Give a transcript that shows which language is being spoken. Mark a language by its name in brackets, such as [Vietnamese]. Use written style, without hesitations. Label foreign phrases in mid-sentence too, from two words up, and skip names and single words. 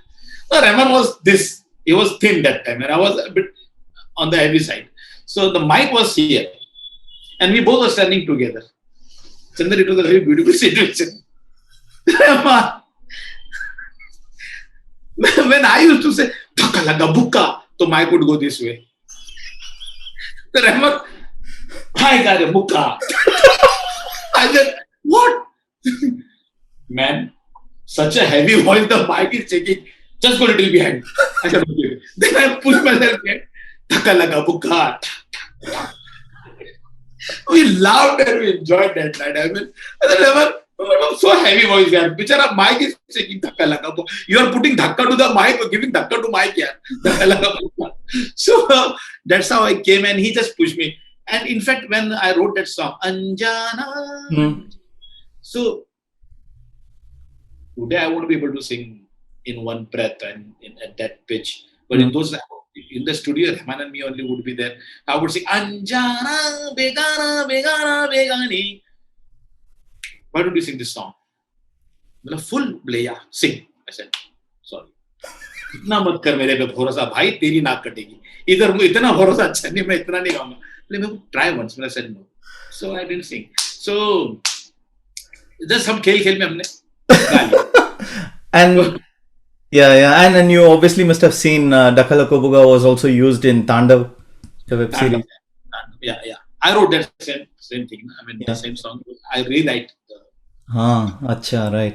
[English] So Rahman was this. He was thin that time, and I was a bit on the heavy side. So the mic was here, and we both were standing together. Chandra, it was a very beautiful situation. When I used to say [Hindi] "धक्का लगा बुक्का," [English] the mic would go this way. So Rahman, I got a bukka. I said, what? Man, such a heavy voice, the mic is shaking. Just go a little behind. I said, okay. Then I pushed myself behind. [Hindi] धक्का लगा बुक्का. [English] We laughed and we enjoyed that night. I said, so heavy voice, yaar. Bichara mic is shaking. [Hindi] धक्का लगा बुक्का. [English] You are putting dhakka to the mic or giving dhakka to mic, yaar. [Hindi] धक्का लगा बुक्का. [English] So that's how I came, and he just pushed me. And in fact, when I wrote that song, Anjana, so today I won't be able to sing in one breath and at that pitch. But in the studio, Rahman and me only would be there. I would sing Anjana Begana Begana Begani. Why don't you sing this song? Full play, yeah, sing. I said, sorry. [Hindi] इतना मत कर मेरे पे भरोसा भाई तेरी नाक कटेगी इधर मुझे इतना भरोसा अच्छा नहीं मैं इतना नहीं गाऊंगा मैं [English] try once [Hindi] मैंने [English] said no so I didn't sing so just [Hindi] हम खेल में हमने [English] and and you obviously must have seen Dakala Kobuga was also used in Tandav, the web series. Yeah I wrote that same thing I mean the same song I rewrite acha, right,